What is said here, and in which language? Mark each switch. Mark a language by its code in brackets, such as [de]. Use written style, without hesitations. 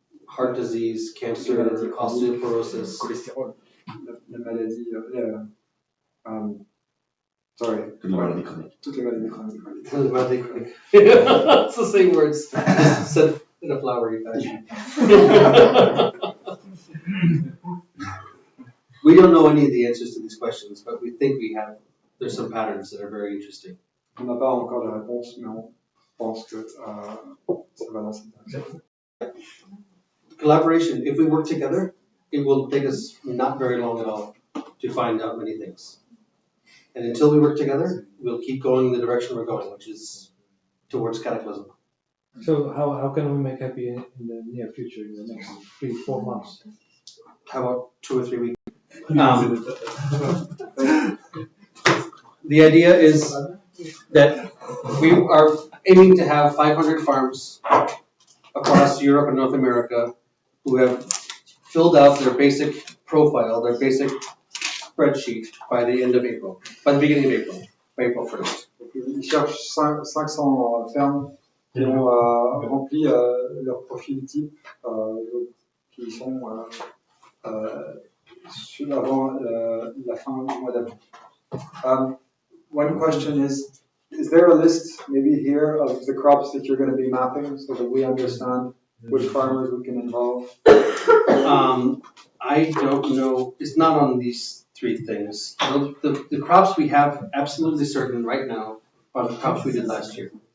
[en] Heart disease, cancer, osteoporosis. [fr] Cholestérol. la maladie, [en] sorry. [fr] Toutes les maladies chroniques. Toutes les maladies chroniques. [en] It's the same words said in a flowery fashion. We don't know any of the answers to these questions, but we think there's some patterns that are very interesting. [fr] On n'a pas encore de réponse, mais on pense que ça va dans cette direction. [en] Collaboration, if we work together, it will take us not very long at all to find out many things. And until we work together, we'll keep going in the direction we're going, which is towards cataclysm. So how can we make happy in the near future, in the next 3-4 months? How about 2 or 3 weeks? The idea is that we are aiming to have 500 farms across Europe and North America who have filled out their basic profile, their basic spreadsheet by the end of April, by the beginning of April, by April 1st. [fr] Ils cherchent 500 fermes qui ont rempli leur profil type, qui sont avant la fin du mois d'avril. [en] One question is there a list maybe here of the crops that you're going to be mapping so that we understand which farmers we can involve? I don't know. It's not on these 3 things. The crops we have absolutely certain right now are the crops we did last year.